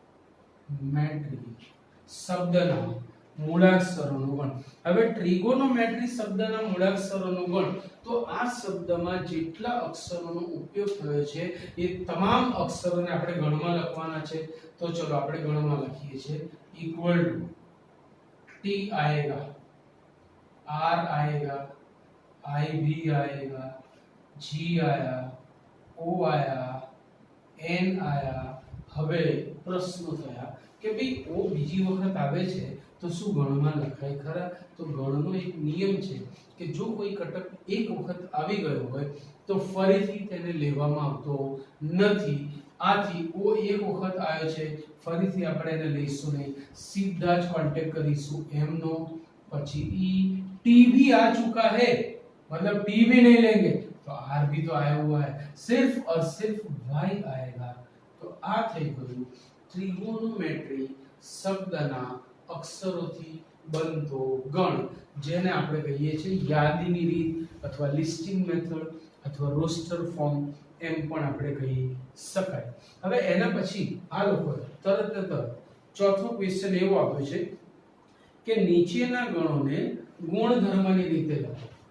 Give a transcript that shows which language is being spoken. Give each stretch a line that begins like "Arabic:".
Gujarati: ટ્રીગોનોમેટ્રી શબ્દના મૂળાક્ષરોનું ગણ. હવે ટ્રીગોનોમેટ્રી શબ્દના મૂળાક્ષરોનું ગણ, તો આ શબ્દમાં જેટલા અક્ષરોનો ઉપયોગ થયો છે એ તમામ અક્ષરોને આપણે ગણમાં લખવાના છે. તો ચલો આપણે ગણમાં લખીએ છીએ. इक्वल टू
Hindi: टी आएगा, आर आएगा, आई भी आएगा, जी आया, ओ आया, एन आया.
Gujarati: હવે પ્રશ્ન થયા કે ભાઈ ઓ બીજી વખત આવે છે તો શું ગણમાં લખાય ખરા? તો ગણનો એક નિયમ છે કે જો કોઈ ઘટક એક વખત આવી ગયો હોય તો ફરીથી તેને લેવામાં આવતો નથી. આથી ઓ એક વખત આવ્યો છે, ફરીથી આપણે એને લઈશું નહીં, સીધા જ કોન્ટેક્ટ કરીશું એમ નો, પછી ઈ.
Hindi: टी भी आ चुका है, मतलब टी भी नहीं लेंगे तो आर भी तो आया हुआ है, सिर्फ और सिर्फ वाई आएगा.
Gujarati: तो आ થઈ ગયું ત્રિગોનોમેટ્રી શબ્દના અક્ષરોથી બનતો ગણ, જેને આપણે કહીએ છીએ યાદીની રીત અથવા લિસ્ટિંગ મેથડ અથવા રોસ્ટર ફોર્મ એમ પણ આપણે કહી શકાય. હવે એના પછી આ લોકો તરત ચોથો ક્વેશ્ચન એવો આપ્યો છે કે નીચેના ગણોને ગુણધર્મની રીતે લખો.